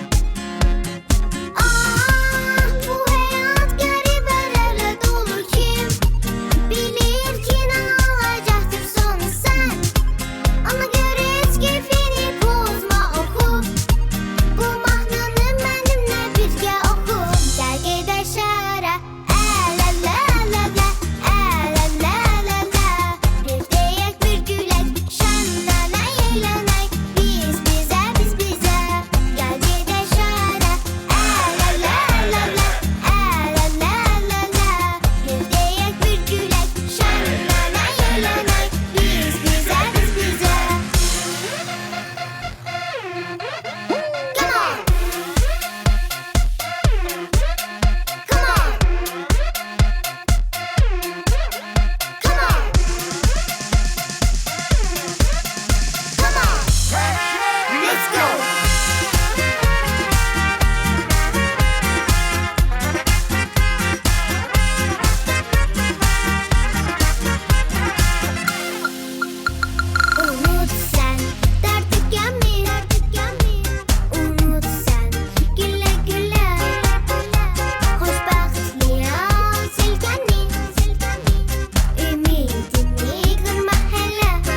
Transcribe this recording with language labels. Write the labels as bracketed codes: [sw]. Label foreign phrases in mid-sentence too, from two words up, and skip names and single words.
[az] Ah bu hayat qəribələrlə dolu kim bilir ki nə olacaktır sonu sen. [tr] Ona göre hiç keyfini bozma oku. [az] Bu mahnını benimle birgə oku. Gəl gedək şəhərə, əl-ələ, əl-ələ, əl-ələ, əl-ələ. Bir deyək, bir gülək, şənlənək, eylənək. Biz bizə, biz bizə. Gəl gedək şəhərə, əl-ələ, əl-ələ, əl-ələ, əl-ələ. Bir deyək, bir gülək, şənlənək, eylənək. Biz bizə, biz bizə. [en] Come on. Come on. Come on. Come on. Let's go. [tr] Unut sen derdi gemi, unut sen güle güle, hoşbaxtliya silkəni, ümidini kırma hele.